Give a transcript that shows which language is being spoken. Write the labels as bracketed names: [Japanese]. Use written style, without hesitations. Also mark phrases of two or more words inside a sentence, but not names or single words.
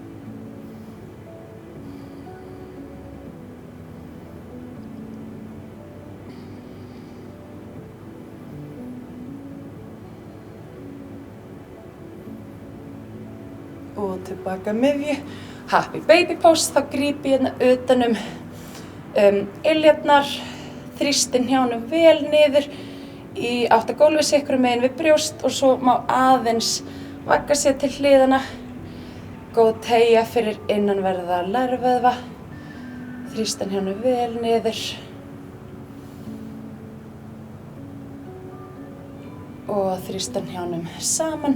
[Icelandic] Og tilbaka miðju, [English] happy baby pose, [Icelandic] þá gríp ég hérna utanum iljarnar, þrýsti hnjánum vel niður í átt að gólfið sikru megin við brjóst og svo má aðeins vagga sér til hliðana. Góð teygja fyrir innanverða lærvöðva, þrýsti hnjánum vel niður og þrýsti hnjánum saman.